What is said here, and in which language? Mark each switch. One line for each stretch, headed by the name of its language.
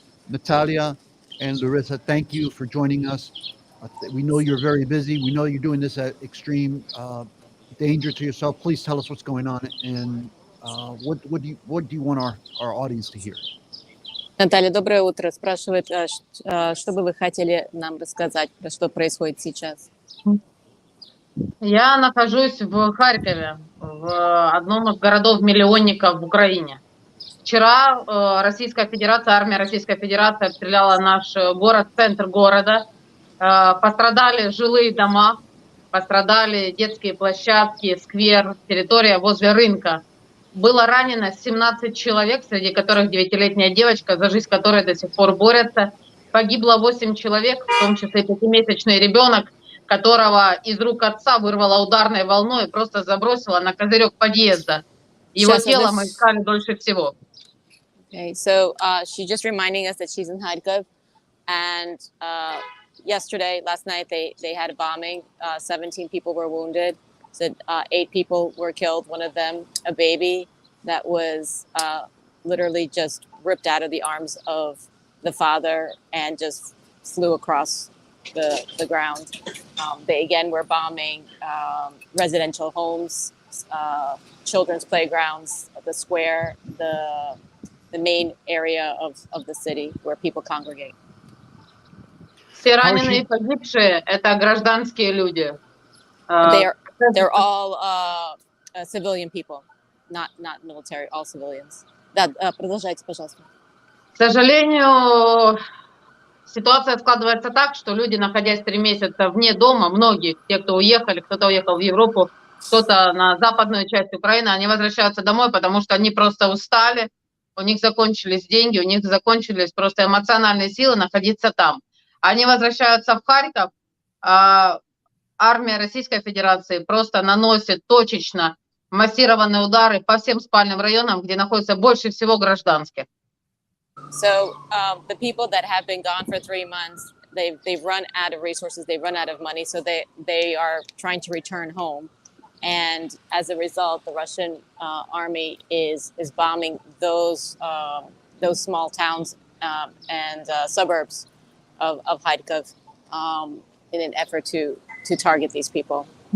English: Nataliia and Larisa, thank you for joining us. We know you're very busy. We know you're doing this at extreme danger to yourself. Please tell us what's going on and what do you want our audience to hear?
Russian: Наталья, доброе утро. Спрашивает, что бы вы хотели нам рассказать, про что происходит сейчас? Я нахожусь в Харькове, в одном из городов-миллионников в Украине. Вчера армия Российской Федерации обстреляла наш город, центр города. Пострадали жилые дома, пострадали детские площадки, сквер, территория возле рынка. Было ранено 17 человек, среди которых 9-летняя девочка, за жизнь которой до сих пор борются. Погибло 8 человек, в том числе 5-месячный ребенок, которого из рук отца вырвало ударной волной и просто забросило на козырек подъезда. Его тело мы искали дольше всего.
English: Okay, so she's just reminding us that she's in Kharkiv, and last night, they had a bombing. 17 people were wounded. So 8 people were killed. One of them, a baby that was literally just ripped out of the arms of the father and just flew across the ground. They again were bombing residential homes, children's playgrounds, the square, the main area of the city where people congregate.
Russian: Все раненые и погибшие — это гражданские люди.
English: They're all civilian people, not military, all civilians.
Russian: Да, продолжайте, пожалуйста. К сожалению, ситуация складывается так, что люди, находясь 3 месяца вне дома, многие, те, кто уехали, кто-то уехал в Европу, кто-то на западную часть Украины, они возвращаются домой, потому что они просто устали, у них закончились деньги, у них закончились просто эмоциональные силы находиться там. Они возвращаются в Харьков, армия Российской Федерации просто наносит точечно массированные удары по всем спальным районам, где находится больше всего гражданских.
English: So the people that have been gone for 3 months, they've run out of resources, they've run out of money, so they are trying to return home. And as a result, the Russian army is bombing those small towns and suburbs of Kharkiv in an effort to target these people.